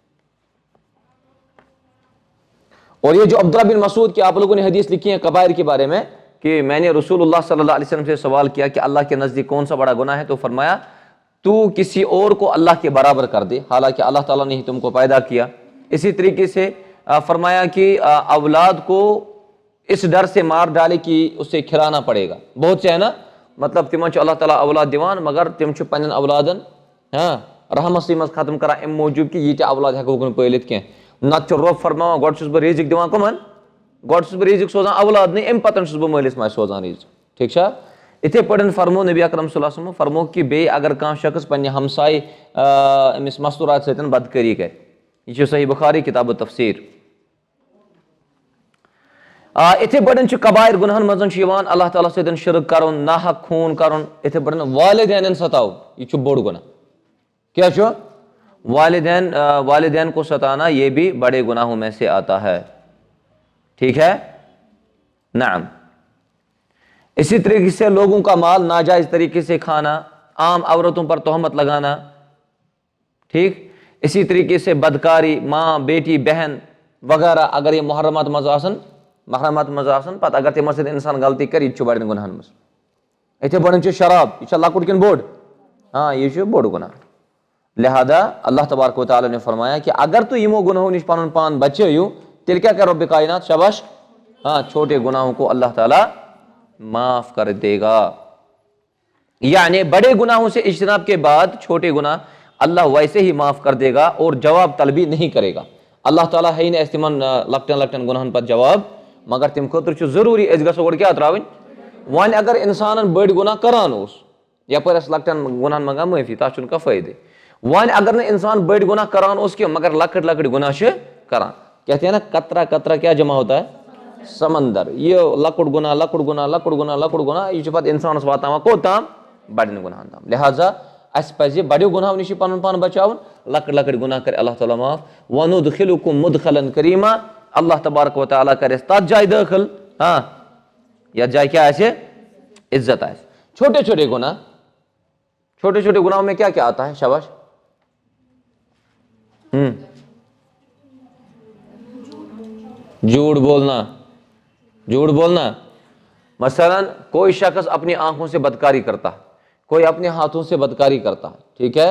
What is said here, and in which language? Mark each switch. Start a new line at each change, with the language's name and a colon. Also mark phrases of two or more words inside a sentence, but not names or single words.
Urdu: اور یہ جو عبداللہ بن مسعود کی آپ لوگوں نے حدیث لکھی ہے کبائر کے بارے میں کہ میں نے رسول اللہ
Arabic: صلی اللہ علیہ وسلم
Urdu: سے سوال کیا کہ اللہ کے نزدیک کون سا بڑا گناہ ہے، تو فرمایا تو کسی اور کو اللہ کے برابر کر دے حالانکہ اللہ تعالیٰ نے ہی تم کو پیدا کیا۔ اسی طریقے سے فرمایا کہ اولاد کو اس ڈر سے مار ڈالے کہ اسے کھلانا پڑے گا۔ بہت سے ہے نا مطلب
Kashmiri: تمن اللہ تعالیٰ اولاد دیوان مگر تم پنن اولادن رحمت مز ختم کران ام موجوب کہ یہ اولاد ہیکو پالت کی نت رب فرماوان گۄڈٕ چھُس بہٕ رزق دِوان کمن، گۄڈٕ چھُس بہٕ رزق سوزان اولاد نہیں ام پتن چھُس بہٕ مٲلِس ماجہِ سوزان رزق، ٹھیک چھا؟ اتھے پٲٹھۍ فرمو نبی اکرم
Arabic: صلی اللہ علیہ وسلم
Kashmiri: فرمو کہ بیٚیہِ اگر کانٛہہ شخص پننہِ ہمساے أمِس مستورات سۭتۍ بدکٲری کرِ، یہ چھُ صحیح بخاری کتاب التفسیر۔ اتھے پٲٹھۍ چھُ کبائر گناہن منٛز چھُ یِوان اللہ تعالیٰ سۭتۍ شرک کرُن، ناحق خوٗن کرُن، اتھے پٲٹھۍ والدینن ستاوُن، یہ چھُ بوٚڑ گناہ۔ کیا چھُ؟
Urdu: والدین کو ستانا یہ بھی بڑے گناہوں میں سے آتا ہے، ٹھیک ہے؟ نعم۔ اسی طریقے سے لوگوں کا مال ناجائز طریقے سے کھانا، عام عورتوں پر تہمت لگانا، ٹھیک؟ اسی طریقے سے بدکاری، ماں بیٹی بہن وغیرہ
Kashmiri: اگر یہ محرمات مز آسن پتہ اگر تمن سۭتۍ انسان غلطی کر یہ بڑن گناہن مز۔ اتھے پٲٹھۍ چھُ شراب، یہ چھا لۄکُٹ کِنہٕ بوٚڑ؟ ہاں یہ چھُ بوٚڑ گناہ۔
Urdu: لہذا اللہ تبارک و تعالیٰ نے فرمایا کہ اگر تو
Kashmiri: یمو گناہوں نش پنن پان بچٲیِو تیٚلہِ کیا کرو رب کائنات شاباش،
Urdu: ہاں چھوٹے گناہوں کو اللہ تعالیٰ معاف کر دے گا۔ یعنی بڑے گناہوں سے اجتناب کے بعد چھوٹے گناہ اللہ ویسے ہی معاف کر دے گا اور جواب طلبی نہیں کرے گا۔
Kashmiri: اللہ تعالیٰ ہے نہٕ تمن لکٹن گناہن پتہٕ جواب، مگر تم خٲطرٕ چھُ ضروٗری أسۍ گژھو گۄڈٕ کیٛاہ ترٛاوٕنۍ؟ وۄنۍ اگر انسانن بٔڑۍ گناہ کران اوس یپٲرۍ ٲس لکٹن گناہن منٛگان معٲفی تتھ چھُنہٕ کانٛہہ فٲیدٕ، وۄنۍ اگر نہٕ انسان بٔڑۍ گناہ کران اوس کینٛہہ مگر لکٕٹۍ لکٕٹۍ گناہ چھِ کران،
Urdu: کہتے ہیں نا قطرہ قطرہ کیا جمع ہوتا ہے؟ سمندر۔
Kashmiri: یہ لکُٹ گناہ لکُٹ گناہ لکُٹ گناہ لکُٹ گناہ یہ چھُ پتہٕ انسانس واتناوان کوٚت تام؟ بڑٮ۪ن گناہن تام۔ لہٰذا اسہِ پزِ بڑیو گناہو نش پنُن پان بچاوُن، لکٕٹۍ لکٕٹۍ گناہ کرِ اللہ تعالیٰ معاف۔
Arabic: وَنُدْخِلُكُم مُدْخَلًا کریٖما،
Kashmiri: اللہ تبارک و تعالیٰ کرِ اسہِ تتھ جایہِ دٲخل ہاں یتھ جایہِ کیا آسہِ؟ عزت آسہِ۔
Urdu: چھوٹے چھوٹے گناہ، چھوٹے چھوٹے گناہوں میں کیا کیا آتا ہے؟ شاباش۔ جھوٹ بولنا، جھوٹ بولنا، مثلا کوئی شخص اپنی آنکھوں سے بدکاری کرتا ہے، کوئی اپنے ہاتھوں سے بدکاری کرتا ہے، ٹھیک ہے؟